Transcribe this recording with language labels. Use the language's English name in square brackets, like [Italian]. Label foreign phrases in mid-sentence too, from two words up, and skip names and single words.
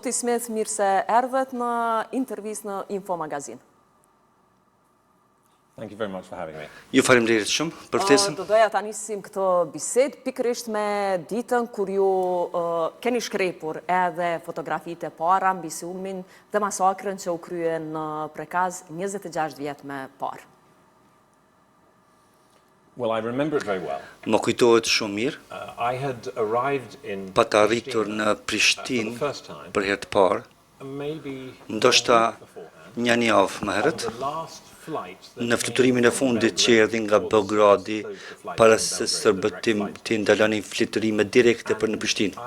[Albanian] Zoti Smith, mirë se erdhët në intervistë në Info Magazin. [English] Thank you very much for having me. [Albanian] Ju faleminderit shumë për ftesën. Do doja ta nisim këtë bisedë pikërisht me ditën kur ju keni shkrepur edhe fotografitë e para mbi sulmin dhe masakrën që u krye në Prekaz 26 vjet më parë. [English] Well, I remember it very well. [Albanian] Më kujtohet shumë mirë. [English] I had arrived in [Albanian] Pa të arritur në Prishtinë për herë të parë, ndoshta një javë më herët, në fluturimin e fundit që erdhi nga Beogradi para se serbët të ndalonin fluturime direkte për në Prishtinë.